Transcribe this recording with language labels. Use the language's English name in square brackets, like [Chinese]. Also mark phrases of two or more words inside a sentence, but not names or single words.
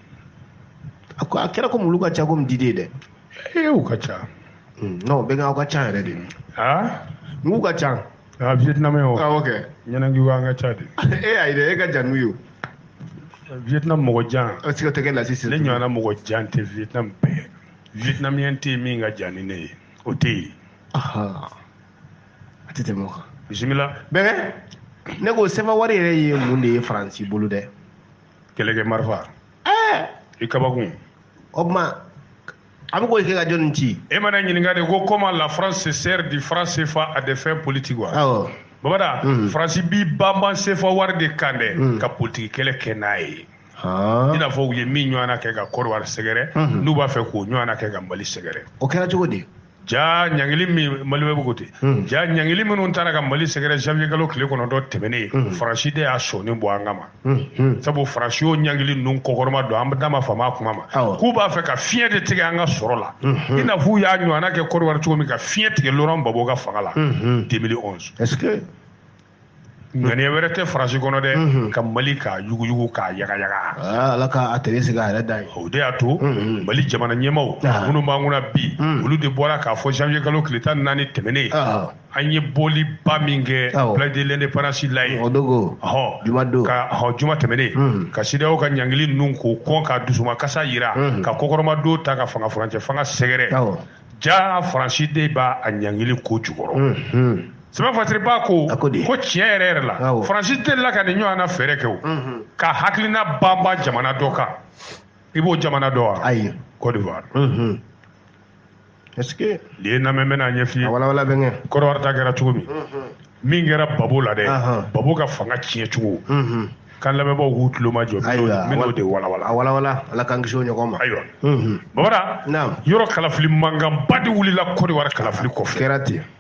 [Bambara] a kɛra komi olu ka ca komi diden dɛ u ka ca non bɛɛ aw ka ca yɛrɛ de n'u ka ca Vietnam o ɲɛnangiw an ka ca de ayi dɛ e ka jan n'u ye Vietnam mɔgɔ jan ne ɲɔgɔnna mɔgɔ jan tɛ Vietnam bɛɛ Vietnamien tɛ min ka jan ni ne ye o tɛ yen a tɛ tɛmɛ o kan bisimila bɛnkɛ ne ko sɛbɛn wari yɛrɛ ye mun de ye Faransi bolo dɛ kɛlɛkɛ marifa i kabakun o tuma a bɛ k'o kɛ ka jɔnni ci e mana ɲininka de ko [French] comment la France se sert du franc CFA à des fins politiques [Bambara] wa Babada Faransi b'i banban CFA wari de kan dɛ ka politiki kɛlɛ kɛ n'a ye i n'a fɔ u ye min ɲɔgɔnna kɛ ka Côte d'Ivoire sɛgɛrɛ n'u b'a fɛ k'o ɲɔgɔnna kɛ ka Mali sɛgɛrɛ o kɛra cogo di ja ɲangili min Mali bɛ ko ten ja ɲangili minnu taara ka Mali sɛgɛrɛ janvier kalo tile kɔnɔntɔn tɛmɛnen Faransi de y'a sɔnni bɔ an kama sabu Faransi y'o ɲangili ninnu kɔkɔrɔma don an da ma fama a kuma ma k'u b'a fɛ ka fiɲɛ de tigɛ an ka sɔrɔ la i n'a fɔ u y'a ɲɔgɔnna kɛ Côte d'Ivoire cogo min ka fiɲɛ tigɛ Laurent Gbagbo ka fanga la 2011 [French] est-ce que [Bambara] ŋaniya wɛrɛ tɛ Faransi kɔnɔ dɛ ka Mali k'a yuguyugu k'a yagayaga Ala ka a tere sigi a yɛrɛ da ye o de y'a to Mali jamana ɲɛmaaw minnu b'an kunna bi olu de bɔra k'a fɔ janvier kalo tile 14 tɛmɛnen an ye bɔliba min kɛ place de l'indépendance la ye juma tɛmɛnen ka CEDEAO ka ɲangili ninnu k'o kɔn ka dusumakasa yira ka kɔkɔrɔma don ta ka fanga furancɛ fanga sɛgɛrɛ ja Faransi de b'a ɲangili ko jukɔrɔ sɛbɛn fasiribaa ko tiɲɛ yɛrɛ yɛrɛ la Faransi delila ka nin ɲɔgɔn na fɛɛrɛ kɛ o ka hakilina banban jamana dɔ kan i b'o jamana dɔ wa ayi Côte d'Ivoire [French] est-ce que [Bambara] nin ye lamɛn bɛna ɲɛf'i ye walawala bɛ kɛ Côte d'Ivoire ta kɛra cogo min kɛra Babo la dɛ Babo ka fanga tiɲɛ cogo kan lamɛnbaaw k'u tulo majɔ min'o de walawala a walawala Ala k'an kisi o ɲɔgɔn ma ayiwa Babada yɔrɔ kalafili mankanba de wulila Côte d'Ivoire kalafili kɔfɛ kɛra ten